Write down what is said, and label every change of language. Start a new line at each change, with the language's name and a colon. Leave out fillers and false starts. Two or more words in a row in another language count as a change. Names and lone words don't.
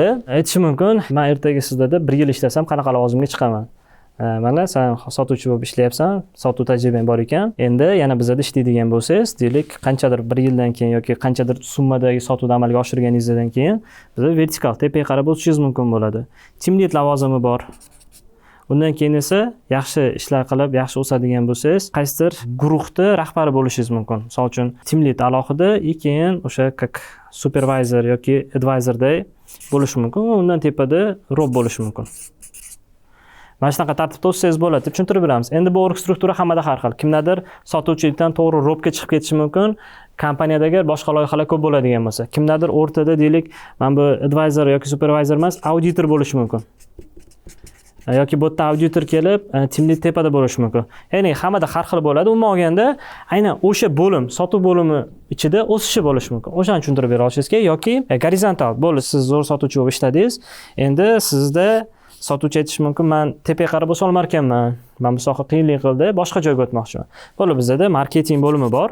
Uzbek: Aytishi mumkin, men ertaga sizlarda 1 yil ishlasam qanaqa lavozimga chiqaman. Mana sen sotuvchi bo'lib ishlayapsan, sotuv tajribang bor ekan. Endi yana bizda ishlaydigan bo'lsangiz, deylik, qanchadir 1 yildan keyin yoki qanchadir summadagi sotuvni amalga oshirganingizdan keyin bizda vertikal tepaga qarab o'tishingiz mumkin bo'ladi.
English: Team lead
Uzbek: lavozimi bor. Undan keyin esa yaxshi ishlar qilib, yaxshi o'sadigan bo'lsangiz, qaysidir guruhda rahbari bo'lishingiz mumkin. Misol uchun,
English: team lead
Uzbek: alohida, keyin o'sha как supervisor yoki advisorday bo'lishi mumkin. Undan tepada rob bo'lishi mumkin. Mana shunaqa tartibda o'tsangiz bo'ladi deb tushuntirib beramiz. Endi bu org struktura hammada har xil. Kimdadir sotuvchilikdan to'g'ri robga chiqib ketishi mumkin. Kompaniyadagi boshqa loyihalar ko'p bo'ladigan bo'lsa, kimdadir o'rtada deylik, men bu advisor yoki supervisor emas, auditor bo'lishi mumkin. Yoki bu yerda auditor kelib,
English: team lead
Uzbek: tepada bo'lishi mumkin. Ya'ni hammada har xil bo'ladi. Umuman olganda, aynan o'sha bo'lim, sotuv bo'limi ichida o'sishi bo'lishi mumkin. O'shani tushuntirib bera olasizki, yoki gorizontal bo'ldi, siz zo'r sotuvchi bo'lib ishladingiz. Endi sizda sotuvchi aytish mumkin, men tepaga qarab o'sa olmar ekanman. Men bu soha qiyinlik qildi, boshqa joyga o'tmoqchiman. Bo'lib bizda marketing bo'limi bor.